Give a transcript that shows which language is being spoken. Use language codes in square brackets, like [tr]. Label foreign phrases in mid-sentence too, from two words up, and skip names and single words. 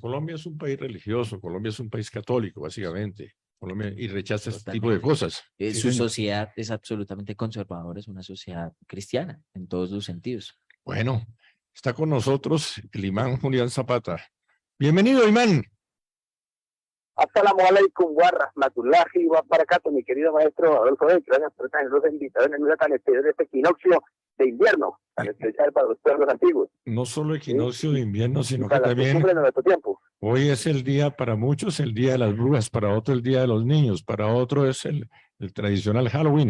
[es] Colombia es un país religioso, Colombia es un país católico, básicamente. Colombia, y rechaza este tipo de Totalmente. cosas. Sí, Su señor. sociedad es absolutamente conservadora, es una sociedad cristiana en todos los sentidos. Bueno, está con nosotros el imán Julián Zapata. Bienvenido, imán. [ar] السلام عليكم ورحمة الله وبركاته, [es] mi querido maestro Adolfo Beck. Gracias por esta generosa invitación en una tan especial de este equinoccio de invierno, tan especial para los pueblos antiguos. No solo equinoccio de invierno, sino que Para las también costumbres de nuestro tiempo. hoy es el día para muchos, el día de las brujas, para otro el día de los niños, para otro es el tradicional Halloween.